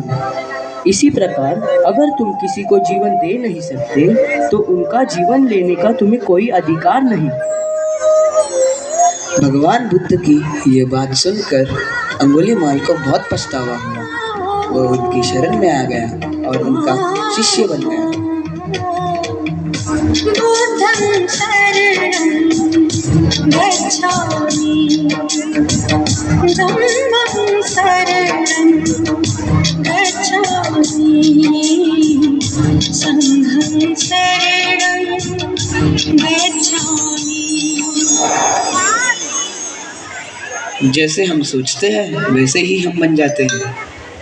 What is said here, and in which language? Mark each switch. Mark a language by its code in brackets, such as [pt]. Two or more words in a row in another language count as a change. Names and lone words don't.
[hi] इसी प्रकार अगर तुम किसी को जीवन दे नहीं सकते, तो उनका जीवन लेने का तुम्हें कोई अधिकार नहीं। भगवान बुद्ध की ये बात सुनकर अंगुलीमाल को बहुत पछतावा हुआ। वो उनकी शरण में आ गया और उनका शिष्य बन गया। [pi] बुद्धं शरणं गच्छामि, धम्मं शरणं गच्छामि, संघं शरणं गच्छामि। [hi] जैसे हम सोचते हैं वैसे ही हम बन जाते हैं।